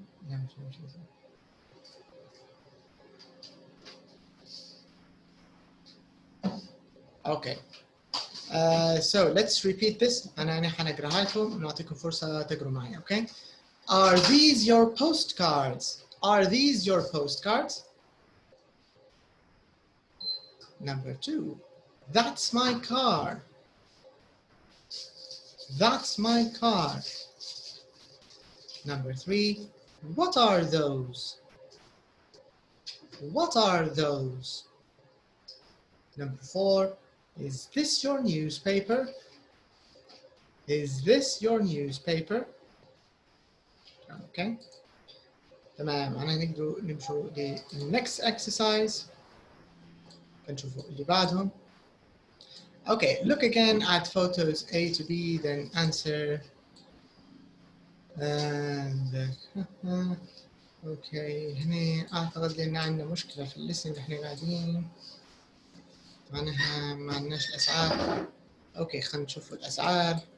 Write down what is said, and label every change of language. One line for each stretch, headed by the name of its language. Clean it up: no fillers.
Arabic: لا مش listening.
English: Okay. So let's repeat this.
Arabic: أنا حنقراها لكم ونعطيكم فرصة تقروا معي.
English: Okay. Are these your postcards? Are these your postcards? Number 2. That's my car. That's my car. Number 3. What are those? What are those? Number 4. Is this your newspaper? Is this your newspaper? Okay. تمام.
Arabic: أنا نقدر نمشوا
English: next exercise.
Arabic: نشوفوا اللي بعدهم. Okay.
English: Look again at photos A to B, then answer. And okay.
Arabic: هنا أعتقد إن عندنا مشكلة في الليسن اللي إحنا قاعدين. معناها ما عندناش الأسعار. أوكي خلينا نشوف الأسعار.